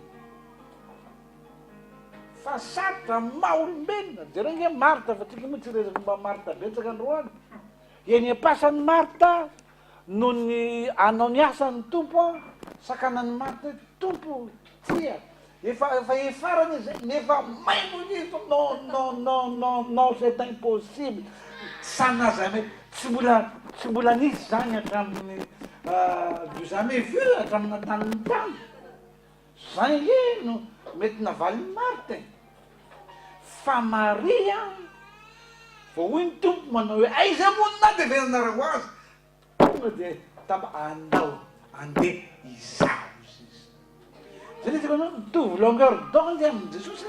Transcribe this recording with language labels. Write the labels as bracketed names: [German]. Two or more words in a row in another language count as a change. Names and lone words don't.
[Malagasy] fa sarotra maha-olombelona jereo nge Marta fa tsika moa tsy rehefa mba Marta betsaka androany eny ampasan'ny Marta no ny anao ny asan'ny tompo sakanany Marta tompo tia efa efarany zay nefa maimonizo [French] non c'est [Malagasy] impossible sana jamais tsy mbola nisy zany hatramin'ny [French] du jamais vu [Malagasy] hatramin'ny tan'ny tany zany no mety navalin'ny Marta fa Maria fa hoy ny tompo manao hoe aiza monina dia venanareo azy tonga dia taba andao andeha izaho izy zany izy koa mitovy [French] longueur d'onde [Malagasy] amin' Jesosy